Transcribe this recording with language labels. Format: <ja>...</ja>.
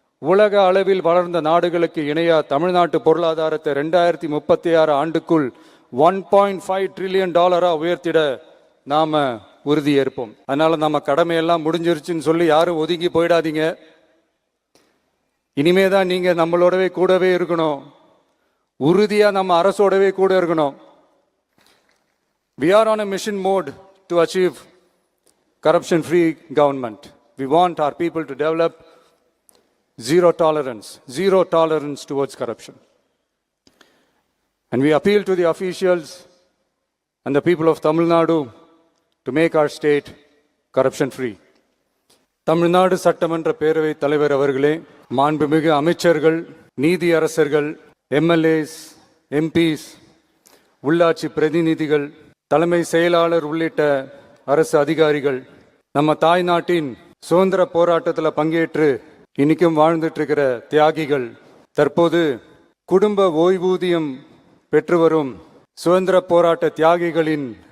<ta>உலக அளவில் வளர்ந்த நாடுகளுக்கு இணையா தமிழ்நாட்டு பொருளாதாரத்தை 2036 ஆண்டுக்குள் $1.5 trillion உயர்த்திட நாம உறுதி ஏற்போம். அதனால நம்ம கடமையெல்லாம் முடிஞ்சிருச்சுன்னு சொல்லி யாரும் ஒதுங்கி போயிடாதீங்க. இனிமே தான் நீங்க நம்மளோடவே கூடவே இருக்கணும். உறுதியா நம்ம அரசோடவே கூட இருக்கணும்.</ta> <en>We are on a mission mode to achieve corruption free government. We want our people to develop zero tolerance towards corruption. And we appeal to the officials and the people of Tamil Nadu to make our state corruption free.</en> <ta>Tamil Nadu சட்டமன்ற பேரவைத் தலைவர் அவர்களே, மாண்புமிகு அமைச்சர்கள், நீதி அரசர்கள், MLAs, MPs, உள்ளாட்சி பிரதிநிதிகள், தலைமை செயலாளர் உள்ளிட்ட அரசு அதிகாரிகள், நம்ம தாய் நாட்டின் சுதந்திர போராட்டத்தில் பங்கேற்று இன்னைக்கும் வாழ்ந்துட்டு இருக்கிற தியாகிகள், தற்போது குடும்ப ஓய்வூதியம் பெற்று வரும் சுதந்திர போராட்ட தியாகிகளின்</ta>